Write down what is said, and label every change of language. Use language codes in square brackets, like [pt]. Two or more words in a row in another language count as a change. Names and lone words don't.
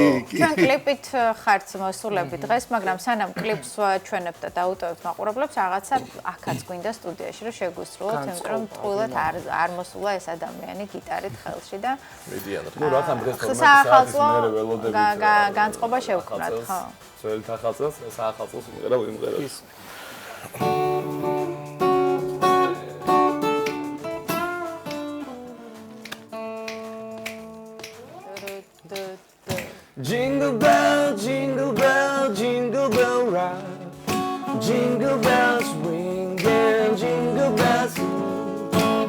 [ka] ჩვენ კლიპით ხართ მოსულები დღეს, მაგრამ სანამ კლიპს ჩვენებთ და დაუტოვებთ მაყურებლებს, რაღაცა აქაც გვინდა სტუდიაში რომ შეგვისრულოთ, იმიტომ რომ ტყუილად არ მოსულა ეს ადამიანი გიტარით ხელში და მედიანად. ნუ რა თან დღეს 12 საახალწლო საათის მერე ველოდებით. განწყობა შევქმნათ, ხო? ძველი ახალწლოს, საახალწლოს იმღერა. [en] Jingle bell, jingle bell, jingle bell rock. Jingle bells ring and jingle bells ring.